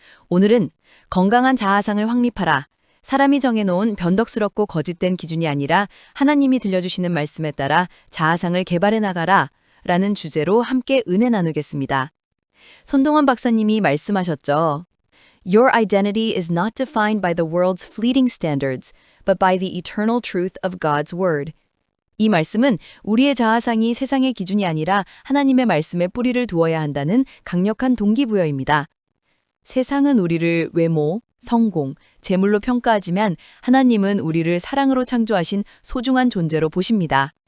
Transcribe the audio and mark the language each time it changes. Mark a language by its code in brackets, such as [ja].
[ko] 오늘은 건강한 자아상을 확립하라. 사람이 정해놓은 변덕스럽고 거짓된 기준이 아니라 하나님이 들려주시는 말씀에 따라 자아상을 개발해 나가라 라는 주제로 함께 은혜 나누겠습니다. 손동원 박사님이 말씀하셨죠. [en] Your identity is not defined by the world's fleeting standards, but by the eternal truth of God's word. [ko] 이 말씀은 우리의 자아상이 세상의 기준이 아니라 하나님의 말씀에 뿌리를 두어야 한다는 강력한 동기부여입니다. 세상은 우리를 외모, 성공, 재물로 평가하지만 하나님은 우리를 사랑으로 창조하신 소중한 존재로 보십니다.